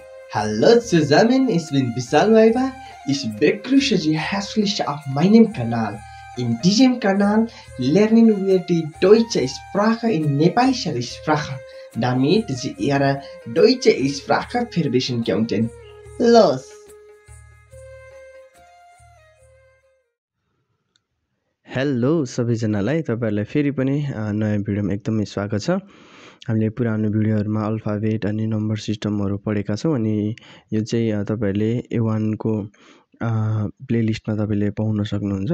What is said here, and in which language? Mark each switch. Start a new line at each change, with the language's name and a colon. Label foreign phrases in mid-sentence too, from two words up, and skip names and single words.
German: Hallo zusammen, ich bin Vishal Weiber. Ich begrüße Sie herzlich auf meinem Kanal. In diesem Kanal lernen wir die deutsche Sprache in nepalischer Sprache, damit Sie Ihre deutsche Sprache verbessern könnten. Los!
Nepali: हेलो सबैजनालाई तपाईहरुलाई फेरि पनि नयाँ भिडियोमा एकदमै स्वागत छ। हामीले पुरानो भिडियोहरुमा अल्फाबेट अनि
English: number systems
Nepali: पढेका छौं अनि यो चाहिँ तपाईहरुले A1 को प्लेलिस्टमा तपाईले पाउन सक्नुहुन्छ।